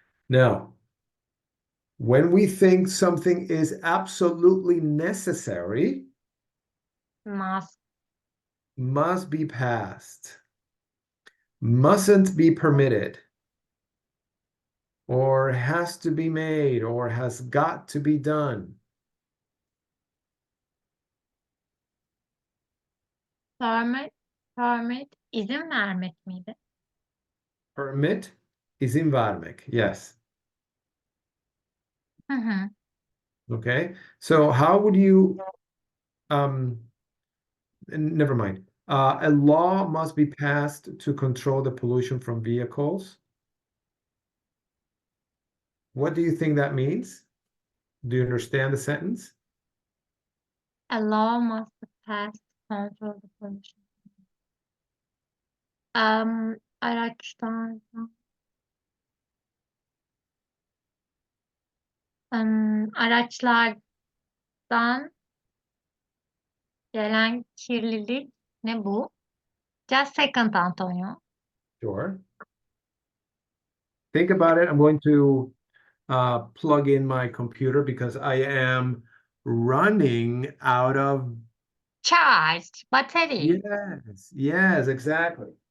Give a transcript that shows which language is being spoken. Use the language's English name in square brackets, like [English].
[English] Now, when we think something is absolutely necessary, Must must be passed, mustn't be permitted, or has to be made, or has got to be done. [Turkish] permit permit izin vermek miydi? Permit izin vermek. [English] Yes. Hı hı. Okay. So how would you never mind. A law must be passed to control the pollution from vehicles. What do you think that means? Do you understand the sentence? A law must be passed to control the pollution. [Turkish] Araçlardan araçlardan gelen kirlilik ne bu? [English] Just second, Antonio. Sure. Think about it. I'm going to plug in my computer because I am running out of. Charged battery. Yes, exactly.